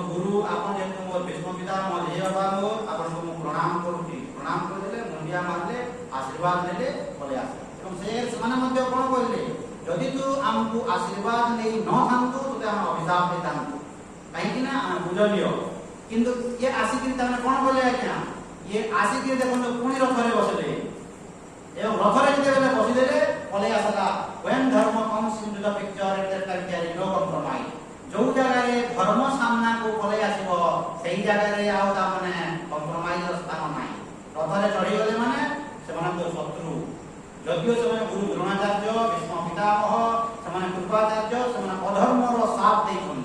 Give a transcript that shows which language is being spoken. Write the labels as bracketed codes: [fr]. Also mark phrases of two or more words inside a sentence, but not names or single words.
[or] ମୋର ଭୀଷ୍ମ ପିତାମହ ଜେଜେ ବାବା ମୋର ଆପଣଙ୍କୁ ମୁଁ ପ୍ରଣାମ କରୁଛି ପ୍ରଣାମ କରିଦେଲେ ମୁଣ୍ଡିଆ ମାରିଲେ ଆଶୀର୍ବାଦ ନେଲେ ପଳେଇ ଆସିଲେ ଏବଂ ସେମାନେ ମଧ୍ୟ କ'ଣ କହିଲେ ଯଦି ତୁ ଆମକୁ ଆଶୀର୍ବାଦ ନେଇ ନଥାନ୍ତୁ ତୋତେ ଆମେ ଅଭିଶାପ ଦେଇଥାନ୍ତୁ କାହିଁକି ନା ଆମେ ପୂଜନୀୟ କିନ୍ତୁ ଇଏ ଆସିକିରି ତାମାନେ କ'ଣ କଲେ ଆଜ୍ଞା ଇଏ ଆସିକିରି ଦେଖନ୍ତୁ ପୁଣି ରଥରେ ବସିଲେ ଏବଂ ରଥରେ ଯେତେବେଳେ ବସିଦେଲେ ପଳେଇ ଆସିଲା [en] when ଧର୍ମ comes into the picture there is no compromise [or] ଯୋଉ ଜାଗାରେ ଧର୍ମ ସାମ୍ନାକୁ ପଳେଇ ଆସିବ ସେଇ ଜାଗାରେ ଆଉ ତାମାନେ କମ୍ପ୍ରମାଇଜର ସ୍ଥାନ ନାହିଁ ରଥରେ ଚଢ଼ିଗଲେ ମାନେ ସେମାନଙ୍କ ଶତ୍ରୁ ଯଦିଓ ସେମାନେ ଗୁରୁ ଦ୍ରୋଣାଚାର୍ଯ୍ୟ ଭୀଷ୍ମ ପିତାମହ ସେମାନେ କୃପାଚାର୍ଯ୍ୟ ସେମାନେ ଅଧର୍ମର ସାଥ ଦେଇଛନ୍ତି